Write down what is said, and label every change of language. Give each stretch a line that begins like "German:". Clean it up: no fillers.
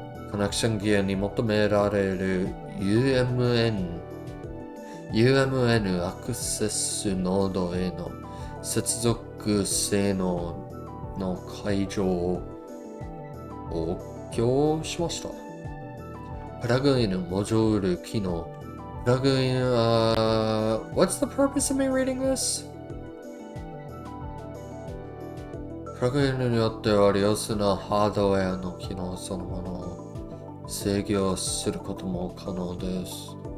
Japanese: コネクションギアに求められる UMN アクセスノードへの接続性能の解除を供しました。プラグインモジュール機能。
English: プラグインWhat's the purpose of me reading this?
Japanese: プラグインによっては良質なハードウェアの機能そのものを制御することも可能です。